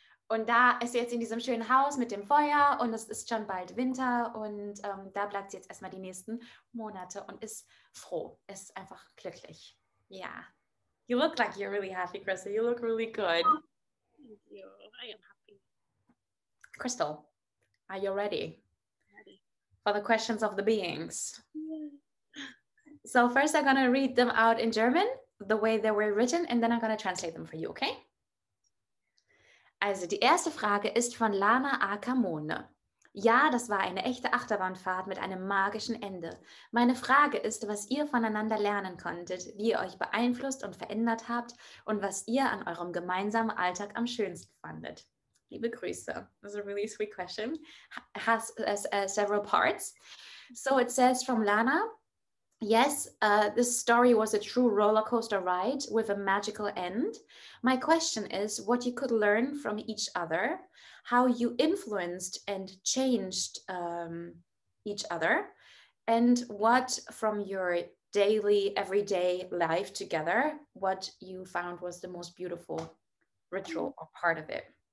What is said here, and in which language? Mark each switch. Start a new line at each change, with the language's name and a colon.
German: Und da ist sie jetzt in diesem schönen Haus mit dem Feuer und es ist schon bald Winter und da bleibt sie jetzt erstmal die nächsten Monate und ist froh, ist einfach glücklich. Ja.
English: You look like you're really happy, Crystal. You look really good. Thank you. I am happy. Crystal, are you ready? Ready. For the questions of the beings? Yeah. So first I'm going to read them out in German, the way they were written, and then I'm going to translate them for you, okay?
German: Also die erste Frage ist von Lana Akamone. Ja, das war eine echte Achterbahnfahrt mit einem magischen Ende. Meine Frage ist, was ihr voneinander lernen konntet, wie ihr euch beeinflusst und verändert habt und was ihr an eurem gemeinsamen Alltag am schönsten fandet. Liebe Grüße.
English: That's a really sweet question. Has several parts. So it says from Lana, yes, this story was a true roller coaster ride with a magical end. My question is what you could learn from each other, how you influenced and changed each other, and what from your daily, everyday life together, what you found was the most beautiful ritual or part of it.